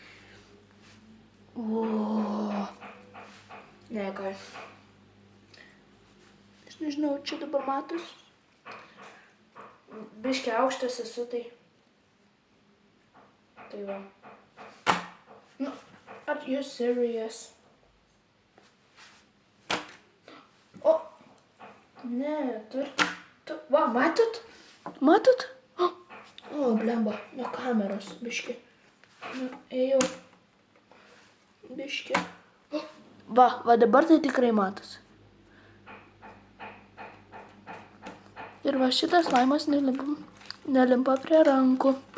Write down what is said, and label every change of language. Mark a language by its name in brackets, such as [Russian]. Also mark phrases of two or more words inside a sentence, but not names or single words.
[Lithuanian] Ne, ką. Aš nežinau, čia dabar matos. Biški aukštas esu, tai. Tai va. Nu, [English] are you serious? [Lithuanian] O, ne, va, matot? Matot? O, blemba, nuo kameros, biški. Nu, ėjau. Biški. Va dabar tai tikrai matos. Ir va šitas slaimas nelimpa prie rankų.